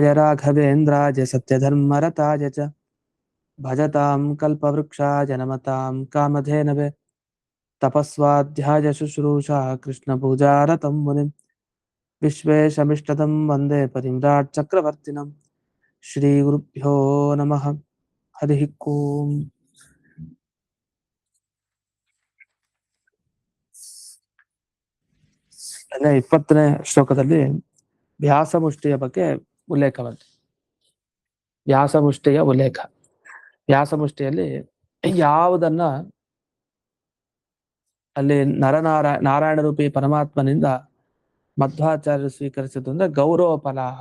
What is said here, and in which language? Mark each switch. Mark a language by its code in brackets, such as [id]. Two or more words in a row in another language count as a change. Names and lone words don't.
[sa] राघवेन्द्राय सत्यधर्मरताय च भजतां कल्पवृक्षाय नमतां कामधेनवे तपस्वाध्याय शुश्रूषा कृष्णपूजारतं मुनिं विश्वेशमिष्टदं वन्दे परिम्राट् चक्रवर्तिनं श्रीगुरुभ्यो नमः हरिः ओम् [kn] ಅಂದರೆ 20ನೇ ಶ್ಲೋಕದಲ್ಲಿ ವ್ಯಾಸಮುಷ್ಟಿಯ ಬಗ್ಗೆ ಉಲ್ಲೇಖ ಬಂತು. ವ್ಯಾಸಮುಷ್ಟಿಯ ಉಲ್ಲೇಖ. ವ್ಯಾಸಮುಷ್ಟಿಯಲ್ಲಿ ಯಾವುದನ್ನ ಅಲ್ಲಿ ನಾರಾಯಣ ರೂಪಿ ಪರಮಾತ್ಮನಿಂದ ಮಧ್ವಾಚಾರ್ಯರು ಸ್ವೀಕರಿಸಿದ್ದು ಅಂದ್ರೆ ಗೌರವ ಫಲಾಹ.